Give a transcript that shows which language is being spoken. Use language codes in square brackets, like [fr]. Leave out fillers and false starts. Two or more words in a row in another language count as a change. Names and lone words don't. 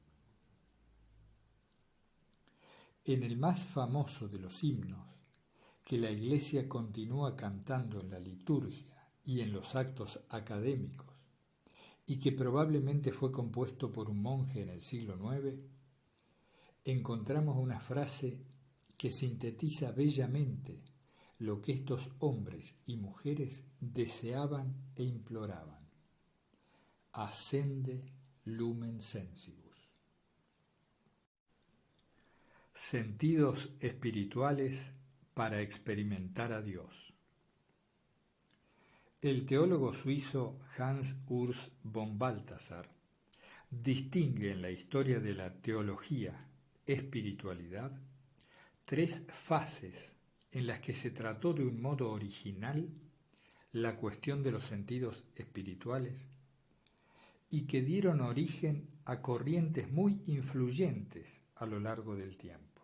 [es] En el más famoso de los himnos, que la Iglesia continúa cantando en la liturgia y en los actos académicos, y que probablemente fue compuesto por un monje en el siglo IX, encontramos una frase que sintetiza bellamente lo que estos hombres y mujeres deseaban e imploraban: [la] Ascende Lumen Sensibus. [es] Sentidos espirituales para experimentar a Dios. El teólogo suizo Hans Urs von Balthasar distingue en la historia de la teología espiritualidad tres fases en las que se trató de un modo original la cuestión de los sentidos espirituales y que dieron origen a corrientes muy influyentes a lo largo del tiempo.